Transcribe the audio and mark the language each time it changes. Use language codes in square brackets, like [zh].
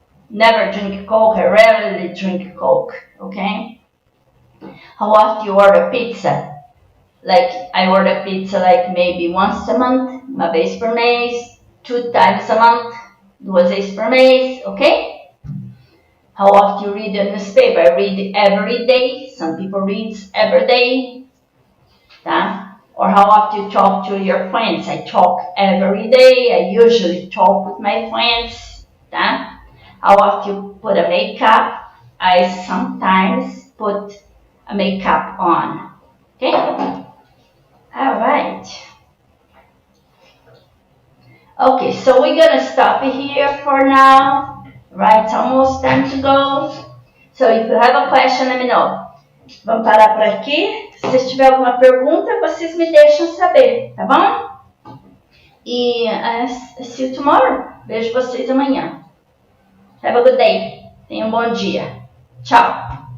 [en] Never drink Coke. I rarely drink Coke. Okay. How often you order pizza? Like I order pizza like maybe once a month, [pt] uma vez por mês, [en] 2 times a month, [pt] 2 vezes por mês, [en] okay? How often you read a newspaper? I read every day. Some people read every day. Tá? Or how often you talk to your friends? I talk every day. I usually talk with my friends. Tá? How often you put a makeup? I sometimes put a makeup on. Okay? Alright. Okay, so we're gonna stop here for now. Right, it's almost time to go. So if you have a question, let me know. [pt] Vamos parar por aqui. Se vocês tiverem alguma pergunta, vocês me deixam saber, tá bom? E [en] see you tomorrow. [pt] Vejo vocês amanhã. [en] Have a good day. [pt] Tenham um bom dia. Tchau.